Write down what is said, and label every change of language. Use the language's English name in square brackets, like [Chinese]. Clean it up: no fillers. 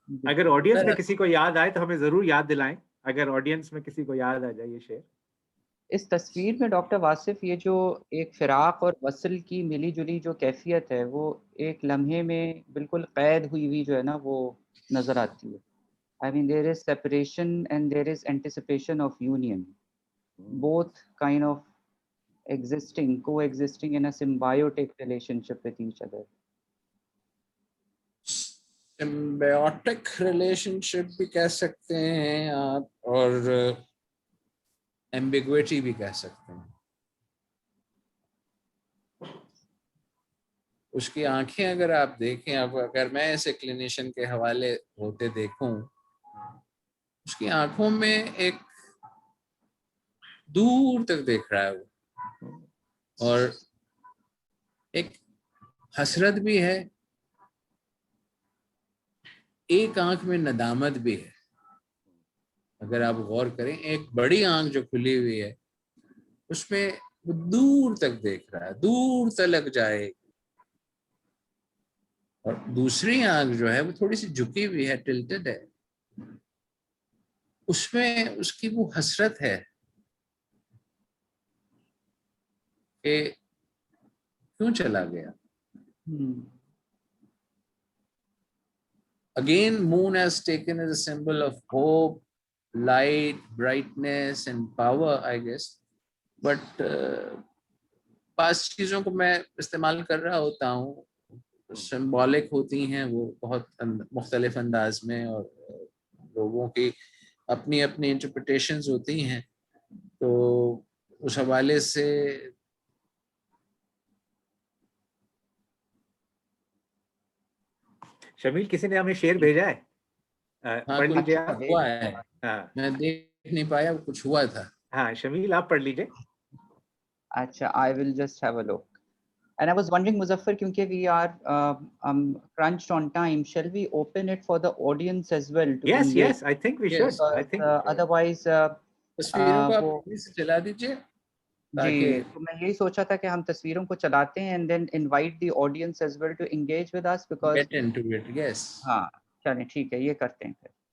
[Urdu] اگر آڈینس میں کسی کو یاد آئے تو ہمیں ضرور یاد دلائیں, اگر آڈینس میں کسی کو یاد آ جائے یہ شعر. اس تصویر میں ڈاکٹر واصف یہ جو ایک فراق اور وصل کی ملی جلی جو کیفیت ہے وہ ایک لمحے میں بالکل قید ہوئی ہوئی جو ہے نا وہ نظر آتی ہے. [English] I mean there is separation and there is anticipation of union, both kind of coexisting in a symbiotic relationship with each other. [Urdu] سمبیوٹک relation شپ بھی کہہ سکتے ہیں آپ, اور ایمبیگویٹی بھی کہہ سکتے ہیں. اس کی آنکھیں اگر آپ دیکھیں, اب اگر میں ایسے کلینیشین کے حوالے ہوتے دیکھوں, اس کی آنکھوں میں ایک دور تک دیکھ رہا ہے وہ, اور ایک حسرت بھی ہے, ایک آنکھ میں ندامت بھی ہے. اگر آپ غور کریں, ایک بڑی آنکھ جو کھلی ہوئی ہے اس میں وہ دور تک دیکھ رہا ہے, دور تلک جائے گی, اور دوسری آنکھ جو ہے وہ تھوڑی سی جھکی ہوئی ہے, ٹلٹڈ ہے, اس میں اس کی وہ حسرت ہے کہ کیوں چلا گیا. [English] Again, moon has taken as a symbol of hope, light, brightness and power, I guess. [Urdu] But بعض چیزوں کو میں استعمال کر رہا ہوتا ہوں, سمبولک ہوتی ہیں وہ بہت مختلف انداز میں, اور لوگوں کی اپنی اپنی انٹرپریٹیشنز ہوتی ہیں, تو اس حوالے سے شمیل کسی نے ہمیں شعر بھیجا ہے, پڑھ لیجیے آپ. ہوا ہے, میں دیکھ نہیں پایا, کچھ ہوا تھا. ہاں شمیل آپ پڑھ لیجیے. [English] اچھا, I will just have a look. And I was wondering, Muzaffar, kyunki we are crunched on time, shall we open it for the audience as well to Yes, engage? yes, I think we should. I think Otherwise, [Urdu] تصویروں کو آپ سے چلا دیجیے. جی, تو میں یہی سوچا تھا کہ ہم تصویروں کو چلاتے ہیں [English] and then invite the audience as well to engage with us, because get into it. Yes. [Urdu] ہاں چلیں ٹھیک ہے, یہ کرتے ہیں پھر.